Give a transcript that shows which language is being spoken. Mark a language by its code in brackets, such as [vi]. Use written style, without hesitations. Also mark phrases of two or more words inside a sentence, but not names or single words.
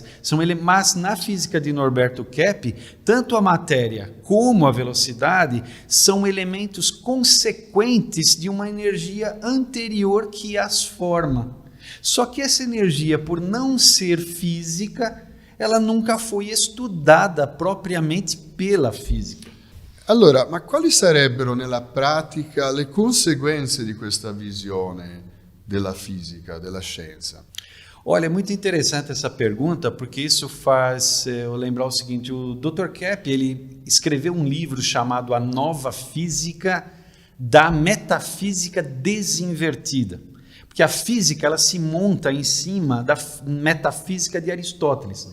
[pt] Mas na física de Norberto Keppe, tanto a matéria como a velocidade são elementos consequentes de uma energia anterior que as forma. Só que essa energia, por não ser física, ela nunca foi estudada propriamente pela física. [it] Allora, ma quali sarebbero nella pratica le conseguenze di questa visione della fisica, della scienza? [pt] Olha, é muito interessante essa pergunta, porque isso faz eu lembrar o seguinte: o Dr. Keppe, ele escreveu um livro chamado A Nova Física da Metafísica Desinvertida. Porque a física ela se monta em cima da metafísica de Aristóteles.